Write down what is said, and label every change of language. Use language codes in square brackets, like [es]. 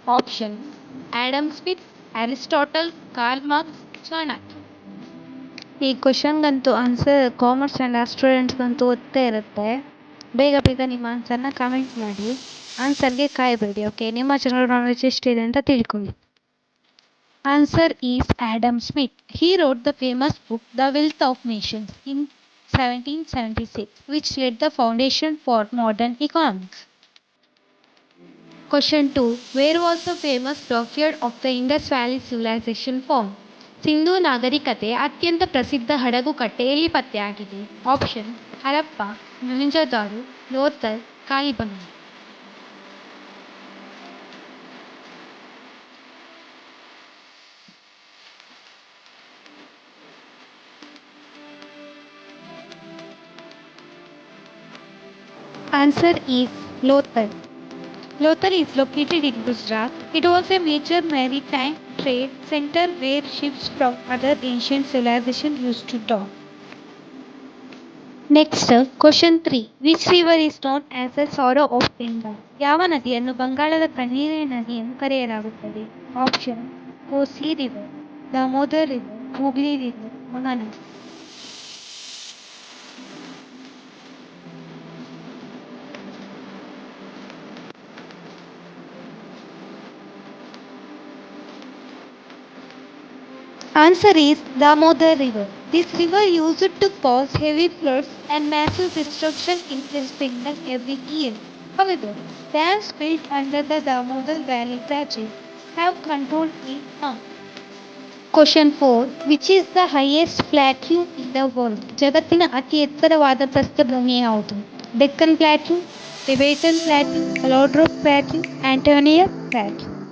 [kn] Option: Adam Smith, Aristotle, Karl marks, Chanakya. ಈ ಕ್ವಶನ್ಗಂತೂ answer commerce and arts ಸ್ಟೂಡೆಂಟ್ಸ್ಗಂತೂ ಗೊತ್ತೇ ಇರುತ್ತೆ. ಬೇಗ ಬೇಗ ನಿಮ್ಮ ಆನ್ಸರ್ನ ಕಮೆಂಟ್ ಮಾಡಿ. ಆನ್ಸರ್ಗೆ ಕಾಯಬೇಡಿ. ಓಕೆ, ನಿಮ್ಮ ಜನರಲ್ ನಾಲೆಡ್ಜ್ ಎಷ್ಟಿದೆ ಅಂತ ತಿಳ್ಕೊಳ್ಳಿ. [en] Answer is Adam Smith. He wrote the famous book The Wealth of Nations in 1776, which laid the foundation for modern economics. Question 2. Where was the famous dockyard of the Indus Valley Civilization formed? [kn] Sindhu ನಾಗರಿಕತೆ ಅತ್ಯಂತ ಪ್ರಸಿದ್ಧ ಹಡಗುಕಟ್ಟೆ ಎಲ್ಲಿ ಪತ್ತೆಯಾಗಿದೆ? Option: Harappa, Mohenjodaro, Lothal, ಕಾಲಿಬಂಗ. [en] Answer is Lothal. Lothal is located in Gujarat. It was a major maritime trade center where ships from other ancient civilizations used to dock. Next, question 3. Which river is known as the sorrow of Bengal? [kn] ಯಾವ ನದಿಯನ್ನು ಬಂಗಾಳದ ಕಣ್ಣೀರಿನ ನದಿ ಎಂದು ಕರೆಯಲಾಗುತ್ತದೆ? Option: Kosi river, Damodar river, Hooghly river, Mahanadi. [en] Answer is Damodar River. This river used to cause heavy floods and massive destruction in West Bengal every year. However, dams built under the Damodar Valley Bridges have controlled it now. Question 4. Which is the highest plateau in the world? [kn] ಜಗತ್ತಿನ ಅತಿ ಎತ್ತರವಾದ ಪ್ರಸ್ಥಭೂಮಿ ಯಾವುದು? Deccan plateau, Tibetan plateau, ಅಲೋಡ್ರೋಪ್ plateau, Antonia plateau.